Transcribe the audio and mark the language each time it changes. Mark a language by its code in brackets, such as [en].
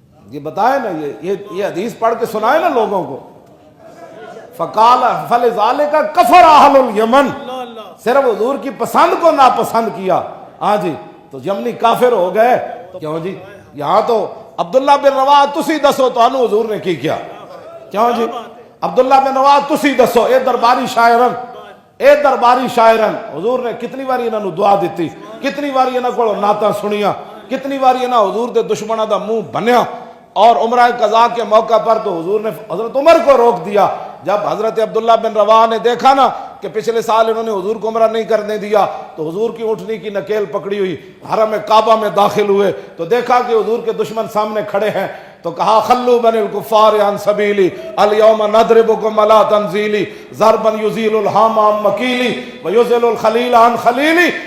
[ur] یہ بتائے نا، یہ حدیث پڑھ کے سنائے نا لوگوں کو۔ [ar] فقال فلذالک کفر اہل الیمن، [ur] صرف حضور کی پسند کو ناپسند کیا، ہاں جی تو یمنی کافر ہو گئے۔ کیوں جی؟ یہاں تو عبداللہ بن رواحہ [pa] تسی دسو تو انو حضور نے کی کیا؟ [ur] کیوں جی؟ [pa] عبداللہ بن رواح تسی دسو اے درباری شاعرن، اے درباری شاعرن حضور نے کتنی باری انہاں نو دعا دیتی، کتنی باری انہاں کو نعتاں سنیاں، کتنی باری انہاں حضور دے دشمناں دا منہ بنیا. [ur] اور عمرہ قضا کے موقع پر تو حضور نے حضرت عمر کو روک دیا. جب حضرت عبداللہ بن رواح نے دیکھا نا کہ پچھلے سال انہوں نے حضور کو عمرہ نہیں کرنے دیا تو حضور کی اونٹنی کی نکیل پکڑی ہوئی حرم کعبہ میں داخل ہوئے تو دیکھا کہ حضور کے دشمن سامنے کھڑے ہیں تو کہا [ar] خلو بن الکفار عن سبیلی الیوم نضربکم علی تنزیلی ضربا یزیل الحام عن مکیلی ویزل الخلیل عن خلیلی.